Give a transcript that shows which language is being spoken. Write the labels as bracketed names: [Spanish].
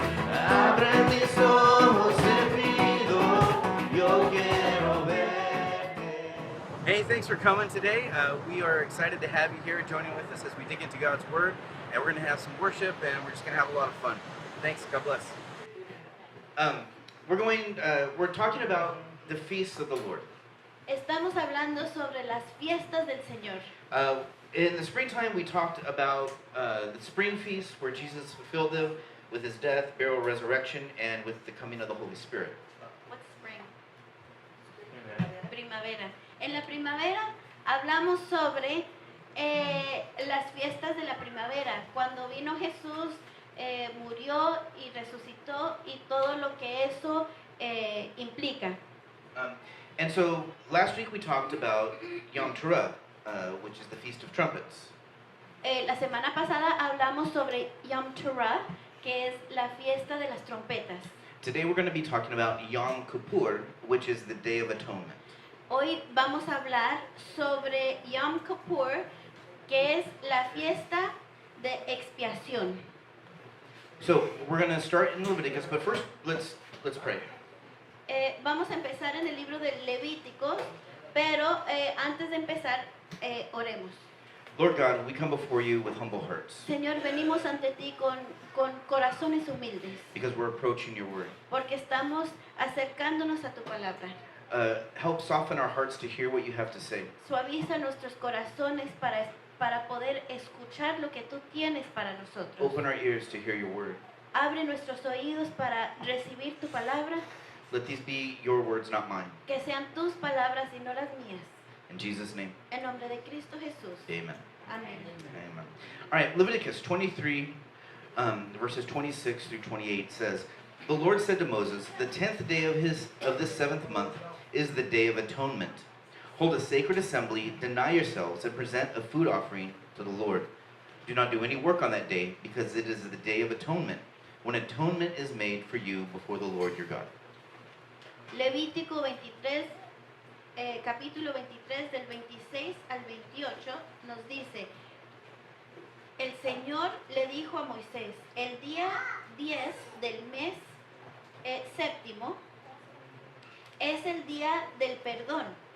[Spanish] Abre mis ojos, he pido, yo quiero verte. [English] Hey, thanks for coming today. We are excited to have you here joining with us as we dig into God's Word. And we're going to have some worship, and we're just going to have a lot of fun. Thanks. God bless. We're talking about the feasts of the Lord. [Spanish] Estamos hablando sobre las fiestas del Señor. [English] In the springtime, we talked about the spring feast where Jesus fulfilled them with his death, burial, resurrection, and with the coming of the Holy Spirit. What's spring? Primavera. [Spanish] En la primavera hablamos sobre las fiestas de la primavera, cuando vino Jesús, murió y resucitó y todo lo que eso implica. [English] And so last week we talked about Yom Teruah, which is the Feast of Trumpets. [Spanish] La semana pasada hablamos sobre Yom Teruah, que es la fiesta de las trompetas. [English] Today we're going to be talking about Yom Kippur, which is the Day of Atonement. [Spanish] Hoy vamos a hablar sobre Yom Kippur, que es la fiesta de expiación. [English] So we're going to start in Leviticus, but first let's pray. [Spanish] Vamos a empezar en el libro de Levíticos, pero antes de empezar, oremos. [English] Lord God, we come before you with humble hearts [Spanish] Señor, venimos ante ti con corazones humildes, [English] because we're approaching your word. [Spanish] porque estamos acercándonos a tu palabra. [English] Help soften our hearts to hear what you have to say. [Spanish] Suaviza nuestros corazones para poder escuchar lo que tú tienes para nosotros. [English] Open our ears to hear your word. [Spanish] Abre nuestros oídos para recibir tu palabra, [English] Let these be your words, not mine. [Spanish] que sean tus palabras y no las mías. [English] In Jesus' name, [Spanish] En nombre de Cristo Jesús. [English] amen. [Spanish] Amén. [English] Amen. All right, Leviticus 23, verses 26 through 28 says, The Lord said to Moses, The 10th day of this 7th month is the Day of Atonement. Hold a sacred assembly, deny yourselves, and present a food offering to the Lord. Do not do any work on that day, because it is the Day of Atonement, when atonement is made for you before the Lord your God. [Spanish] Levítico 23, capítulo 23 del 26 al 28 nos dice, el Señor le dijo a Moisés, el día 10 del mes séptimo es el día del perdón.